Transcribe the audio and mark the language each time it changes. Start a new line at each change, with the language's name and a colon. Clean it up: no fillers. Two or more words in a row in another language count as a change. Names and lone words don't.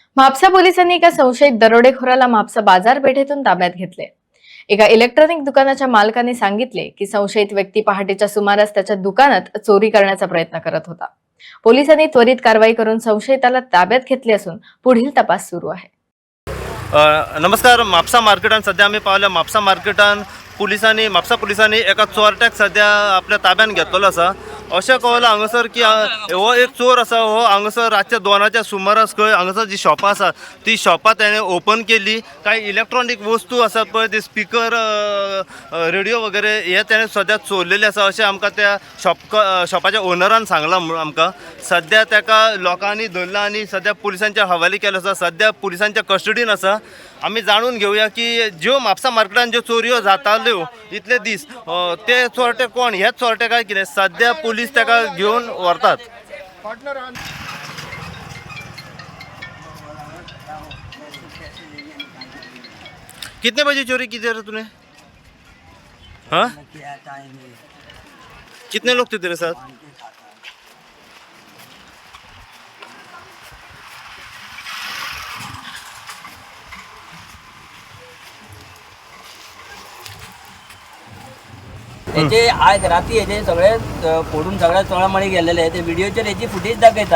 Marathi: म्हापसा पोलिसांनी एका संशयित दरोडेखोराला म्हापसा बाजारपेठेतून ताब्यात घेतले। एका इलेक्ट्रॉनिक दुकानाच्या मालकाने सांगितले की संशयित व्यक्ती पहाटेच्या सुमारास त्याच्या दुकानात चोरी करण्याचा प्रयत्न करत होता। पोलिसांनी त्वरित कारवाई करून संशयिताला ताब्यात घेतले असून पुढील तपास सुरू आहे। नमस्कार।
Konkani: म्हापसा मार्केटान सध्या आम्ही पाहिलं म्हापसा मार्केटान म्हापसा पोलिसांनी एका चोरट्याक सध्या आपल्या ताब्यात घेतलेलो आसा। अशें कळला हांगासर की हो एक चोर आसा, हो हांगासर रातच्या 2च्या सुमारास खंय हांगासर जी शॉपां आसा ती शॉपां तेणें ओपन केली। काही इलेक्ट्रॉनिक वस्तू आसात पळय ते स्पीकर, रेडिओ वगैरे हे तेणें सध्या चोरलेले आसा अशें आमकां त्या शॉपाच्या ओनरान सांगलां। आमकां सध्या ताका लोकांनी धरला आनी सध्या पुलिसांच्या हवाली केलो आसा, सध्या पुलिसांच्या कस्टडीन आसा। आमी जाणून घेवया की ज्यो म्हापसा मार्केटान ज्यो चोरयो जाताल्यो इतले दीस ते चोरटे कोण, हेच चोरटे काय कितें सध्या पुलीस ताका घेवन व्हरतात।
Hindi: कितने बजे चोरी की थी तूने? हाँ, कितने लोग थे तेरे साथ?
Konkani: याचे आज राती हेजे सगळे फोडून सगळ्या चोळामळी गेलेले ते व्हिडिओचेर हेची फुटेज दाखयता।